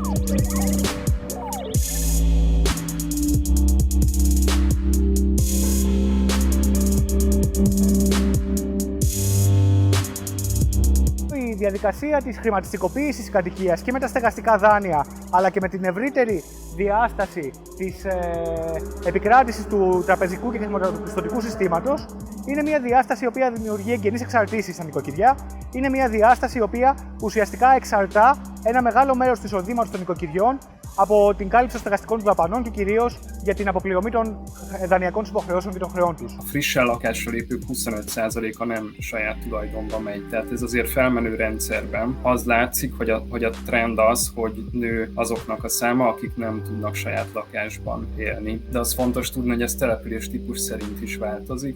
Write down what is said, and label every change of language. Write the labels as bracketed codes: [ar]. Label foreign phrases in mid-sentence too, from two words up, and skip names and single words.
[el] Η διαδικασία της χρηματιστικοποίησης της κατοικίας και με τα στεγαστικά δάνεια, αλλά και με την ευρύτερη διάσταση της επικράτησης του τραπεζικού και χρηματοπιστωτικού συστήματος, είναι μια διάσταση η οποία δημιουργεί εγγενείς εξαρτήσεις στα νοικοκυριά. Είναι μια διάσταση η οποία ουσιαστικά εξαρτά ένα μεγάλο μέρος του εισοδήματος των νοικοκυριών από την κάλυψη των στεγαστικών του δαπανών και κυρίως για την αποπληρωμή των δανειακών υποχρεώσεων και των χρεών τους. [hu] A frissen lakásra lépők 25%-a nem saját tulajdonba megy. Tehát ez azért felmenő rendszerben. Az látszik, hogy a trend az, hogy nő azoknak a száma, akik nem tudnak saját lakásban élni. De az fontos tudni, hogy ez település típus szerint is változik.